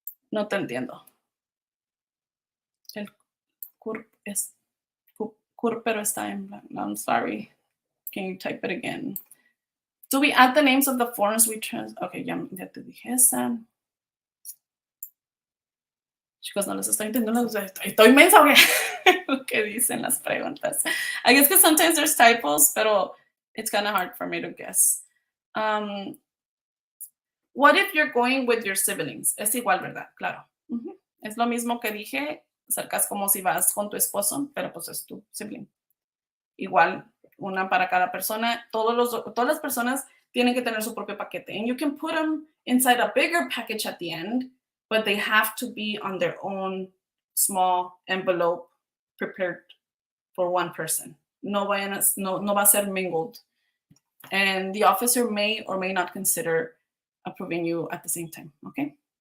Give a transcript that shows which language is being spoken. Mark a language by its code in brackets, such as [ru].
[es] No te entiendo. El CURP es CURP, pero está en blanco. [en] No, I'm sorry. Can you type it again? Do we add the names of the forms we Okay, [es] ya te dije esa. Chicos, no les estoy entendiendo. Estoy mensa, ¿o qué? Lo que dicen las preguntas. [en] I guess because sometimes there's typos, pero it's kind of hard for me to guess. What if you're going with your siblings? [es] Es igual, ¿verdad? Claro. Es lo mismo que dije, acercas como si vas con tu esposo, pero pues es tu sibling. Igual, una para cada persona. Todas las personas tienen que tener su propio paquete. [en] And you can put them inside a bigger package at the end, but they have to be on their own small envelope prepared for one person. [es] No va a ser [en] mingled. And the officer may or may not consider approving you at the same time, okay?